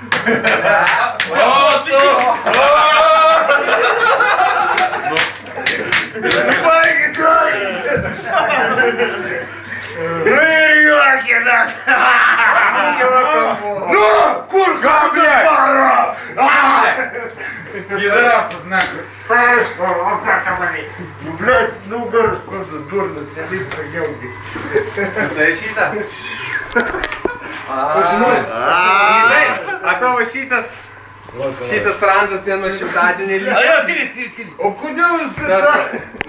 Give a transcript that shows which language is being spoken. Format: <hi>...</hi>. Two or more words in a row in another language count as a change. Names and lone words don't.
<lt>Nu, kur kablė?</lt> <ru>Пидорасов, нахуй. Блядь, ну город, дурно, сняли прогелки.</ru> <lt>Tai šitą. A tavo šitas randas ne nuo šimtadienį lyg. O kodėl jūs tai... Ne,</lt>